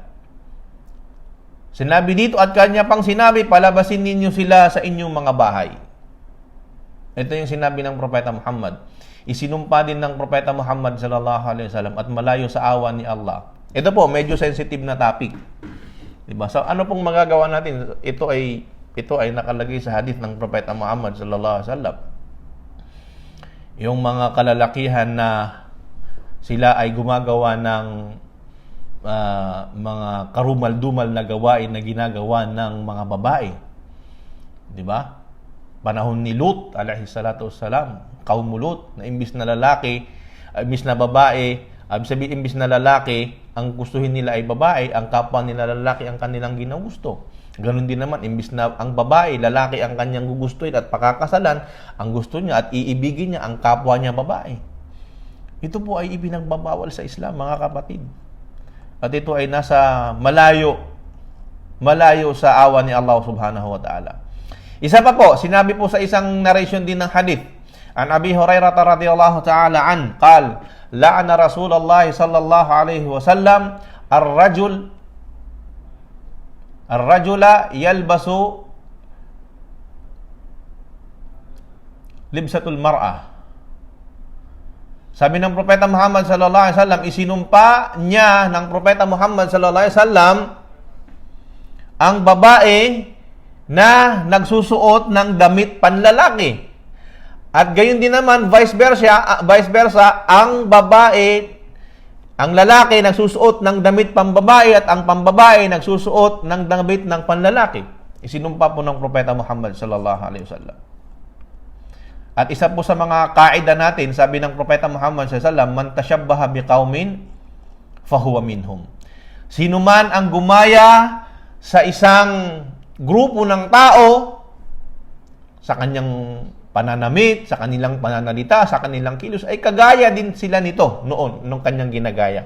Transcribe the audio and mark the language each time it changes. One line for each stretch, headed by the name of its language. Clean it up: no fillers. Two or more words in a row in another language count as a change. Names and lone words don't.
Filipino: Sinabi dito at kanya pang sinabi, palabasin ninyo sila sa inyong mga bahay. Ito yung sinabi ng Propeta Muhammad. Isinumpa din ng Propeta Muhammad
Arabic: صلى الله عليه وسلم
Filipino: at malayo sa awa ni Allah. Ito po, medyo sensitive na topic. Diba? So, ano pong magagawa natin? Ito ay nakalagay sa hadith ng Propeta Muhammad
Arabic: صلى الله عليه وسلم.
Filipino: Yung mga kalalakihan na sila ay gumagawa ng mga karumal-dumal na gawain na ginagawa ng mga babae. Diba? Panahon ni Lut,
Arabic: عليه الصلاة والسلام,
Filipino: kaum Lut, na imbis na lalaki, imbis na babae, imbis na lalaki, ang gustuhin nila ay babae, ang kapwa nila lalaki ang kanilang ginugusto. Ganon din naman, imbis na ang babae, lalaki ang kanyang gugustuhin at pakakasalan, ang gusto niya at iibigin niya ang kapwa niya babae. Ito po ay ipinagbabawal sa Islam, mga kapatid. At ito ay nasa malayo sa awa ni Allah
Arabic: سبحانه وتعالى.
Filipino: Isa pa po, sinabi po sa isang narration din ng hadith,
Arabic: عن أبي هريرة رضي الله تعالى عن قال لعن رسول الله صلى الله عليه وسلم الرجل يلبس لبسة المرأة.
Filipino: Sabi ng Propeta Muhammad
Arabic: صلى الله عليه وسلم,
Filipino: isinumpa niya ng Propeta Muhammad
Arabic: صلى الله عليه وسلم
Filipino: ang babae na nagsusuot ng damit panlalaki. At gayon din naman,
English: vice versa,
Filipino: ang lalaki nagsusuot ng damit pambabae at ang pambabae nagsusuot ng damit ng panlalaki. Isinumpa po ng Propeta Muhammad
Arabic: صلى الله عليه وسلم.
Filipino: At isa po sa mga kaida natin, sabi ng Propeta Muhammad
Arabic: صلى الله عليه وسلم, من تشبه بقوم فهو منهم.
Filipino: Sino man ang gumaya sa isang grupo ng tao sa kanyang pananamit, sa kanilang pananalita, sa kanilang kilos, ay kagaya din sila nito nung kanyang ginagaya.